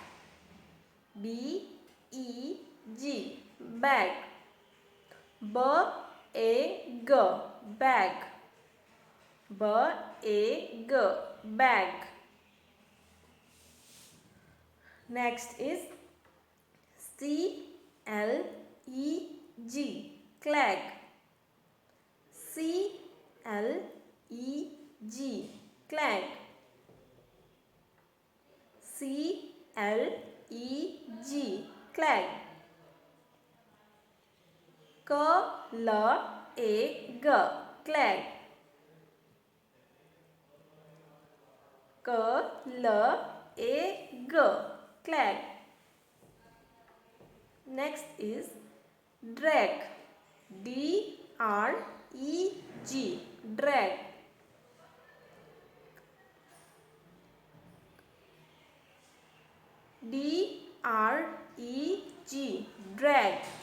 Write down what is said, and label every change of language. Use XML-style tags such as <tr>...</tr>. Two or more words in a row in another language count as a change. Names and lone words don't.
<en>B-E-G, bag. B-A-G, bag. B-A-G, bag. Next is C-L-E-G, clag. C-L-E-G, clag. C-L-E-G, clag. K-L-A-G, clag. K-L-A-G, clag. Next is drag. D-R-E-G, drag. D-R-E-G, drag.</en>